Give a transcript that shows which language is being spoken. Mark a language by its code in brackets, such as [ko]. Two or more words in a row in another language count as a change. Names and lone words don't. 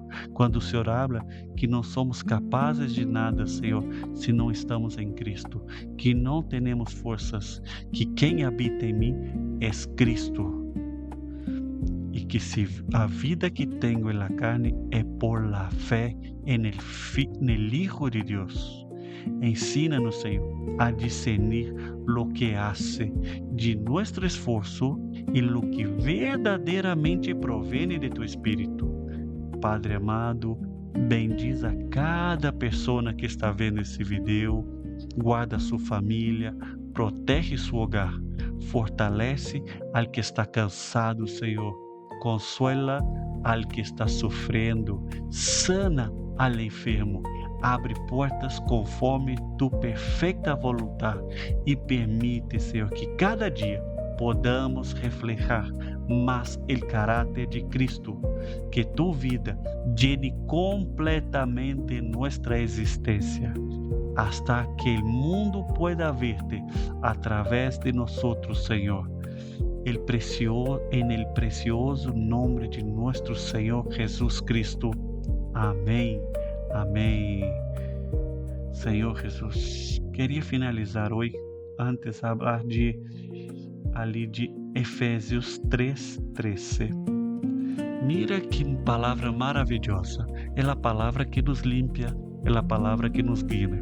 [pt] Quando o Senhor habla que não somos capazes de nada, Senhor, se não estamos em Cristo, que não temos forças, que quem habita em mim é Cristo, e que se a vida que tenho na carne é [es] por la fé nel Hijo [pt] de Deus. Ensina-nos, Senhor, a discernir [es] lo que hace [pt] de nosso esforço e [es] lo que [pt] verdadeiramente provém de tu Espírito. Padre amado, bendiz a cada pessoa que está vendo esse vídeo, guarda sua família, protege seu [es] hogar, fortalece al que está cansado, Senhor, consuela al que está sofrendo, sana al enfermo, [pt] abre portas conforme tu perfeita vontade e permite, Senhor, que cada dia [es] podamos reflejar [pt] mais o caráter de Cristo, que [es] tu vida llene completamente [pt] nossa existência, [es] hasta que [pt] o mundo [es] pueda verte [pt] através de nós, [es] Senhor. En el precioso [pt] nome de nosso [es] Senhor Jesus Cristo. [pt] Amém. Amém. Senhor Jesus, queria finalizar hoje, antes de falar de Efésios 3:13. Mira que palavra maravilhosa, é a palavra que [es] nos limpia, [pt] é a palavra que nos guia.